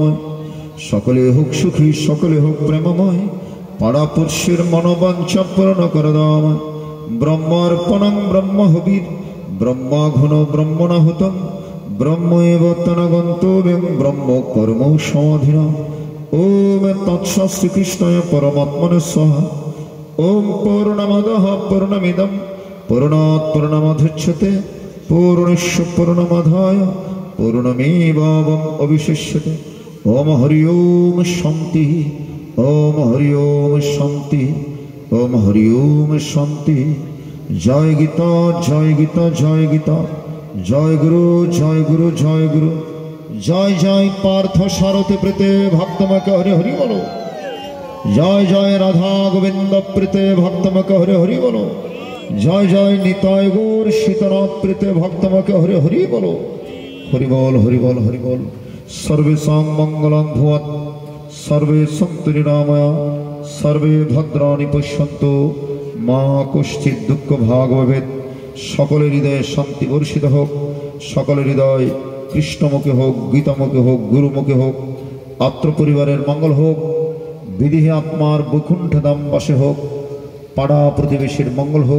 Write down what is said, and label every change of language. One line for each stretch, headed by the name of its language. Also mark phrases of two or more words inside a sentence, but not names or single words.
Bangla: সকলে হোক সুখী, সকলে হোক প্রেমময়, পাড়াপড়শির মনোবাঞ্ছা পূর্ণ করে দাও।
Sanskrit: ব্রহ্মার্পণং ব্রহ্ম হবির ব্রহ্মাঘন ব্রহ্মণাহুতং ব্রহ্ম এব তনগন্তব্যং ব্রহ্ম কর্ম সমাধিনা। ওম তৎসৎ শ্রীকৃষ্ণায় পরমাত্মনে স্বাহা। ওম পূর্ণমদঃ পূর্ণমিদং পূর্ণাৎ পূর্ণমুদচ্যতে পূর্ণস্য পূর্ণমাদায় পূর্ণমেবাবশিষ্যতে অবিশিষ্যতে। ওম হরি ওম শান্তি, ওম হরি ওম শান্তি, ওম হরি ওম শান্তি।
Bangla: জয় গীতা, জয় গীতা, জয় গীতা, জয় গুরু, জয় গুরু, জয় গুরু। জয় জয় পার্থ সারথি প্রীতে ভক্তমকে হরি হরি বলো। জয় জয় রাধা গোবিন্দ প্রীতে ভক্তমকে হরি হরি বলো। জয় জয় নিতাই গৌর সীতানাথ প্রীতে ভক্তমকে হরি হরি বলো। হরি বল, হরি বল, হরি বল।
Sanskrit: সর্বেষাং মঙ্গলং ভুয়াৎ, সর্বে সন্তু নিরাময়া, সর্বে ভদ্রাণি পশ্যন্তু, মা কশ্চিৎ দুঃখ ভাগ ভবেৎ।
Bangla: সকলের হৃদয়ে শান্তি বর্ষিত হোক, সকলের হৃদয় কৃষ্ণমুখী হোক, গীতামুখী হোক, গুরুমুখী হোক। আত্ম পরিবারের মঙ্গল হোক, বিদেহী আত্মার বৈকুণ্ঠ ধাম বাসে হোক, পাড়া প্রতিবেশীর মঙ্গল হোক।